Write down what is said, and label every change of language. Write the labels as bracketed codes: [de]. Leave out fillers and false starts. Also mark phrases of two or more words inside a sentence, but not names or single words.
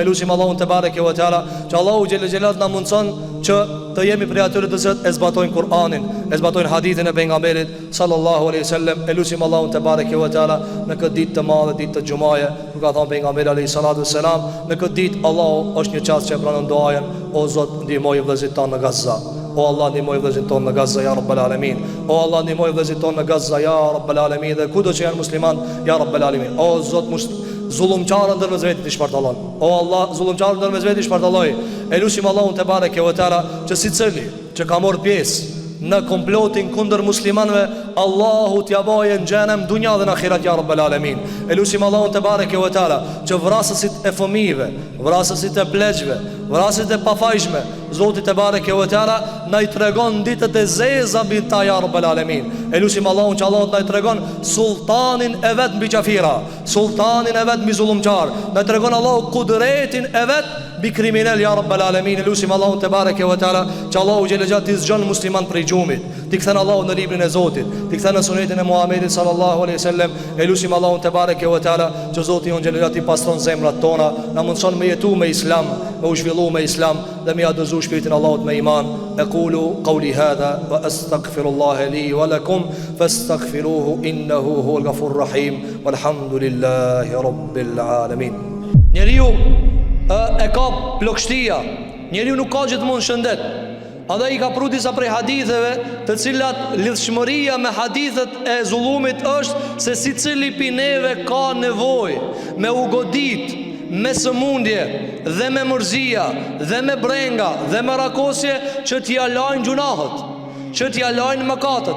[sq] Elusim Allahun [ar] تبارك وتعالى [sq] që Allahu [ar] جل جلاله [sq] na mundson që të jemi prej atyre të cilët e zbatojnë Kur'anin, e zbatojnë hadithin e pejgamberit [ar] صلى الله عليه وسلم. [sq] Elusim Allahun [ar] تبارك وتعالى [sq] në këtë ditë të madhe, ditë të xumaje, ku ka thënë pejgamberi [ar] عليه الصلاة والسلام, [sq] në këtë ditë Allahu është një çast që e pranon duajën. O Zot, ndihmoj vëllezërit tonë në Gaza. O Allah, ndihmoj vëllezërit tonë në Gaza [ar] يا رب العالمين. [sq] O Allah, ndihmoj vëllezërit tonë në Gaza [ar] يا رب العالمين, [sq] dhe kudo që janë musliman [ar] يا رب العالمين. [sq] O Zot, zullumçarë ndërmjet vetë i shpartallon. O Allah, zullumçarë ndërmjet vetë i shpartalloj. Elusim Allahun [ar] تبارك وتعالى [sq] që sicili që ka marrë pjesë në komplotin kundër muslimanëve, Allahu t'ja bajë në xhenem dunja dhe në ahiret [ar] يا رب العالمين. [sq] Elusim Allahun [ar] تبارك وتعالى [sq] që vrasësit e fëmijëve, vrasësit e pleqve, vrasësit e pafajshme, Zoti [ar] تبارك وتعالى [sq] na i tregon ditët e zeza mbi ta [ar] يا رب العالمين. [sq] Elusim Allahun që Allah na i tregon sultanin e vet mbi qafira, sultanin e vet mbi zullumçar, na i tregon Allahu kudretin e vet mbi kriminal [ar] يا رب العالمين. [sq] Elusim Allahun [ar] تبارك وتعالى [sq] që Allahu [ar] جل جلال [sq] t'i zgjon musliman prej xhumit, t'i kthen Allahu në librin e Zotit, t'i kthen në sunetin e Muhamedit [ar] صلى الله عليه وسلم. [sq] Elusim Allahun [ar] تبارك وتعالى [sq] që Zoti on xhelel t'i pastron zemrat tona, na mundson me jetu me islam, me u zhvillu me islam dhe me adhuzu shpirtin Allahut me iman. [ar] أقول قولي هذا وأستغفر الله لي ولكم فاستغفروه إنه هو الغفور الرحيم والحمد لله رب العالمين. [sq] Njeriu e ka plokshtia, njeriu nuk ka gjithmonë shëndet. Andaj i ka pru disa prej haditheve të cilat lidhshmëria me hadithet e zullumit është se si cili pineve ka nevoj me u godit me sëmundje dhe me mërzia dhe me brenga dhe me rakosje që t'ja lajnë gjunahët, që t'ja lajnë mëkatët.